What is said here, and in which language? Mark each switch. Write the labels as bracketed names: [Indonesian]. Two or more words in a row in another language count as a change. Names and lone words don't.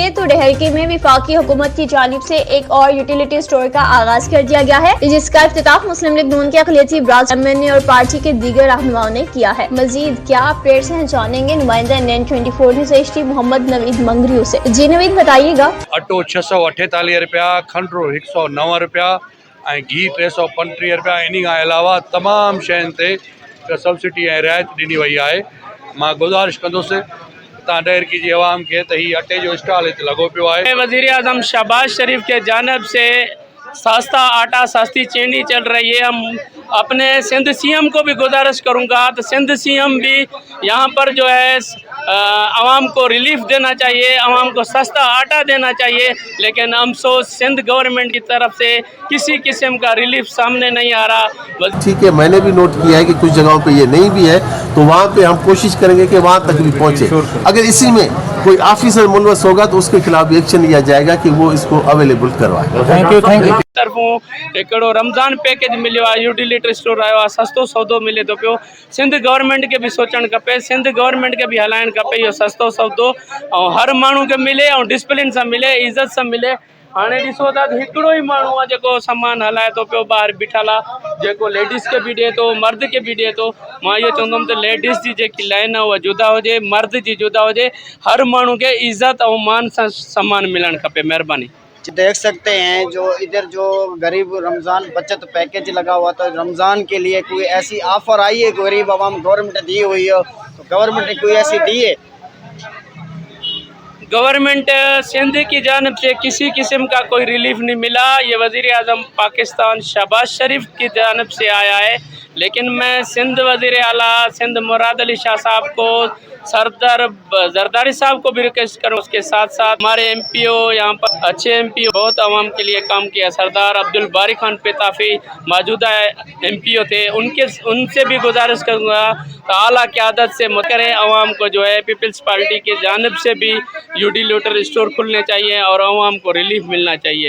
[Urdu] تو ڈہرکی میں وفاقی حکومت کی جانب سے ایک اور یوٹیلیٹی اسٹور کا آغاز کر دیا گیا ہے، جس کا افتتاح مسلم لیگ نون کے اقلیتی برانچ MNA اور پارٹی کے دیگر رہنماؤں نے کیا ہے. مزید کیا اپڈیٹس ہیں جانیں گے نمائندہ NN24 نیوز HD محمد نوید منگریو سے. جی نوید بتائیے گا. [Sindhi] अटो 648 रुपया, खंडु 109 रुपया ऐं घी 335 रुपया। इन खां अलावा तमामु शयुनि ते सब्सिडी ऐं रियायत ॾिनी वई आहे। मां गुज़ारिश कंदुसि डहरकी की आवाम के तो ही अटे जो स्टॉल लगो पियो है। [Urdu] وزیر اعظم شہباز شریف کے جانب سے سستا آٹا سستی چینی چل رہی ہے. ہم اپنے سندھ CM کو بھی گزارش کروں گا تو سندھ CM بھی یہاں پر جو ہے عوام کو ریلیف دینا چاہیے، عوام کو سستا آٹا دینا چاہیے، لیکن افسوس سندھ گورنمنٹ کی طرف سے کسی قسم کا ریلیف سامنے نہیں آ رہا. ٹھیک ہے، میں نے بھی نوٹ کیا ہے کہ کچھ جگہوں پہ یہ نہیں بھی ہے، تو وہاں پہ ہم کوشش کریں گے کہ وہاں تک بھی پہنچے. اگر اسی میں کوئی آفیسر ملوث ہوگا تو اس کے خلاف بھی ایکشن لیا جائے گا کہ وہ اس کو اویلیبل کروائے. [English] Thank you. [Sindhi] तरफों हिकिड़ो रमज़ान पैकेज मिलियो आहे, यूटिलिटी स्टोर आयो आहे, सस्तो सौदो मिले थो पियो। सिंध गवर्नमेंट के भी सोचणु खपे, सिंध गवर्नमेंट के भी हलाइणु खपे इहो सस्तो सौदो ऐं हर माण्हू खे मिले ऐं डिसिप्लिन सां मिले, इज़त सां मिले। हाणे ॾिसो था त हिकिड़ो ई माण्हू आहे जेको सामान हलाए थो पियो, ॿाहिरि बीठल आहे, जेको लेडीज़ खे बि ॾिए थो, मर्द खे बि ॾिए थो। मां इहो चवंदुमि त लेडीज़ जी जेकी लाइन आहे उहा जुदा हुजे, मर्द जी जुदा हुजे, हर माण्हू खे इज़त ऐं मान सां सामान मिलणु खपे। महिरबानी। [Urdu] دیکھ سکتے ہیں جو ادھر جو غریب رمضان بچت پیکیج لگا ہوا تھا، رمضان کے لیے کوئی ایسی آفر آئی ہے غریب عوام گورنمنٹ دی ہوئی ہے، تو گورنمنٹ نے کوئی ایسی دی ہے? گورنمنٹ سندھ کی جانب سے کسی قسم کا کوئی ریلیف نہیں ملا. یہ وزیر اعظم پاکستان شہباز شریف کی جانب سے آیا ہے، لیکن میں سندھ وزیر اعلیٰ سندھ مراد علی شاہ صاحب کو، سردار زرداری صاحب کو بھی ریکویسٹ کروں، اس کے ساتھ ساتھ ہمارے MPO یہاں پر اچھے MPO بہت عوام کے لیے کام کیا. سردار عبدالباری خان پیتافی موجودہ MPO تھے، ان سے بھی گزارش کروں گا تو اعلیٰ قیادت سے کریں، عوام کو جو ہے پیپلز پارٹی کے جانب سے بھی یوٹیلیٹی اسٹور کھلنے چاہیے اور عوام کو ریلیف ملنا چاہیے.